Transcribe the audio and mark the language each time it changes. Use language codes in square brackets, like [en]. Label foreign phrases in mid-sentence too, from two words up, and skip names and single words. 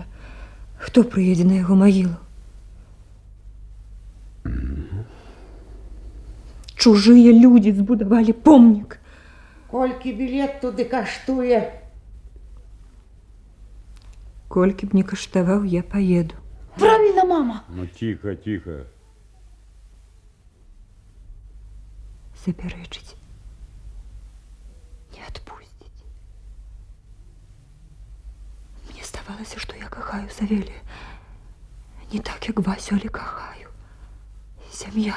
[be] Хто прыедзе на яго магілу? Чужыя людзі збудавалі помнік. Колькі білет туды каштуе? Колькі б не каштаваў, я паеду. [ru] Правильно, мама. Ну, тихо, тихо. [be] Запярэчыць. Не адпусціць. Мне здавалася, што я кахаю Савелія. Не так, як Васю, але кахаю. Сям'я.